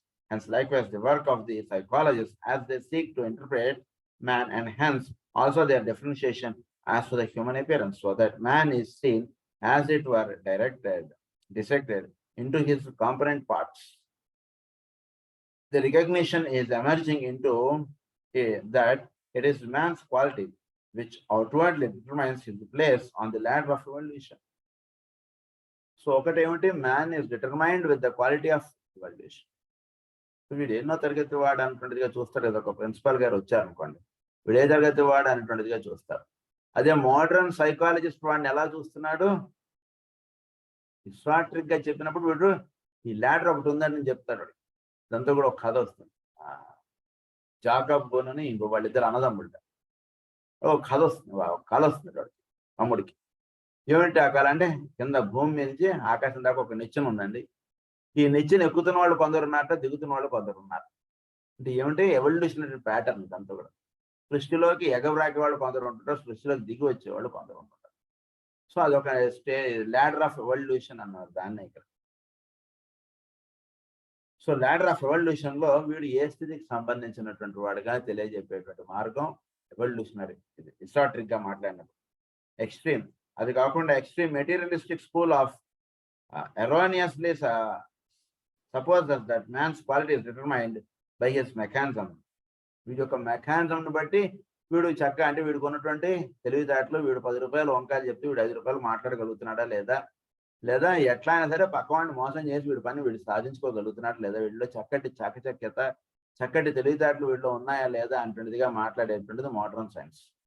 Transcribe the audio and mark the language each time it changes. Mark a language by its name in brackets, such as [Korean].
[English] Hence likewise the work of the psychologists as they seek to interpret man, and hence also their differentiation as to the human appearance, so that man is seen as it were dissected into his component parts. The recognition is emerging into that it is man's quality which outwardly determines his place on the ladder of evolution. So [Telugu] ఒకటి ఏమిటి, [English] Man is determined with the quality of evaluation. [Telugu] వీడు ఎన్నో తరగతి వాడు అనేటువంటిదిగా చూస్తారు. ఏదో ఒక principal గారు వచ్చారనుకోండి, వీడు ఏ తరగతి వాడు అనేటువంటిదిగా చూస్తారు. అదే మోడర్న్ సైకాలజిస్ట్ వాడిని ఎలా చూస్తున్నాడు, హిస్టారిక్ గా చెప్పినప్పుడు వీడు ఈ ల్యాడర్ ఒకటి ఉందని చెప్తాడు. దాంతో కూడా ఒక కథ వస్తుంది. జాకబ్ బోనని ఇంకో వాళ్ళిద్దరు అన్నదమ్ముడు కళ వస్తుంది తమ్ముడికి. ఏమిటి ఆ కళ అంటే, కింద భూమి నుంచి ఆకాశం దాకా ఒక నిచ్చెన ఉందండి. ఈ నిచ్చెన ఎక్కుతున్న వాళ్ళు కొందరు ఉన్నారట, దిగుతున్న వాళ్ళు కొందరు ఉన్నారు. అంటే ఏమిటి, ఎవల్యూషనరీ ప్యాటర్న్ ఇదంతా కూడా. సృష్టిలోకి ఎగబ్రాకే వాళ్ళు కొందరు ఉంటుంటారు, సృష్టిలోకి దిగి వచ్చేవాళ్ళు కొందరు ఉంటుంటారు. సో అదొక ల్యాడర్ ఆఫ్ ఎవల్యూషన్ అన్నారు దాన్ని ఇక్కడ. సో ల్యాడర్ ఆఫ్ ఎవల్యూషన్ లో వీడు ఏ స్థితికి సంబంధించినటువంటి వాడుగా తెలియజెప్పేటువంటి మార్గం ఎవల్యూషనరీ. ఇది ఎసోటెరిక్ గా మాట్లాడినప్పుడు ఎక్స్ట్రీమ్. అది కాకుండా [English] Extreme materialistic school of erroneously supposes that man's quality is determined by his mechanism. [Telugu] వీడి యొక్క మెకానిజంను బట్టి వీడు చక్క అంటే వీడికి ఉన్నటువంటి తెలివితేటలు, వీడు 10 రూపాయలు వంకాయలు చెప్తే వీడు 5 రూపాయలు మాట్లాడగలుగుతున్నాడా లేదా ఎట్లా అయినా సరే పక్కవాడిని మోసం చేసి వీడి పని వీడు సాధించుకోగలుగుతున్నాడు లేదా, వీడిలో చక్కటి చాకచక్యత, చక్కటి తెలివితేటలు వీడిలో ఉన్నాయా లేదా అంటుండేదిగా మాట్లాడేటువంటిది మోడర్న్ సైన్స్.